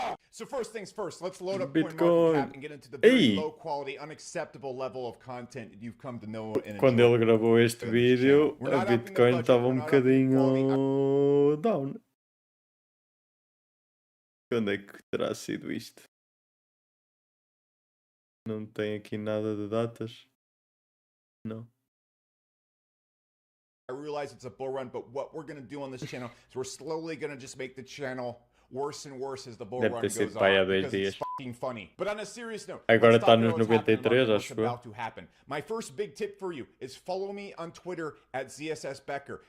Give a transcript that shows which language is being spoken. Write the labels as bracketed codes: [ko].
[en] So first things first, let's load up CoinMarketCap and get into the very low quality, unacceptable level of content you've come to know and enjoy. [pt] Quando ele gravou este vídeo, a Bitcoin estava bocadinho down. Quando é que terá sido isto? Não tem aqui nada de datas? Não. [en] I realize it's a bull run, but what we're going to do on this channel is we're slowly going to just make the channel worse and worse as the bull run goes on, because it's fucking funny. But on a serious note, [pt] agora está nos 93, acho eu. [en] About to happen. My first big tip for you is follow me on Twitter at ZSSBecker.